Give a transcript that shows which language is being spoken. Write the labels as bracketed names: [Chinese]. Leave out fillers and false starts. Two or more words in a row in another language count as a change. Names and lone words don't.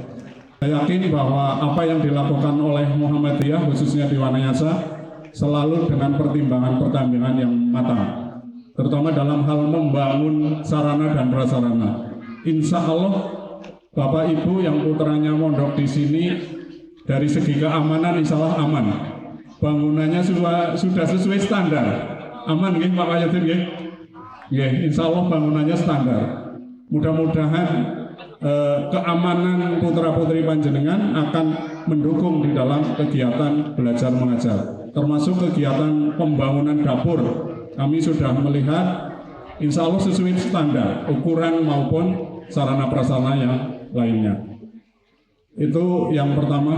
[Indonesian] Saya yakin bahwa apa yang dilakukan oleh Muhammadiyah khususnya di Wanayasa selalu dengan pertimbangan-pertimbangan yang matang, terutama dalam hal membangun sarana dan prasarana. [Arabic] إن شاء الله [Indonesian] Bapak Ibu yang putranya mondok di sini dari segi keamanan [Arabic] إن شاء الله [Indonesian] aman. Bangunannya sudah sesuai standar. Aman nggih Pak Wahyudin nggih? [Javanese] Nggih, [Arabic] إن شاء الله [Indonesian] bangunannya standar. Mudah-mudahan keamanan putra-putri panjenengan akan mendukung di dalam kegiatan belajar mengajar, termasuk kegiatan pembangunan dapur. Kami sudah melihat [Arabic] إن شاء الله [Indonesian] sesuai standar ukuran maupun sarana prasarana yang lainnya. Itu yang pertama.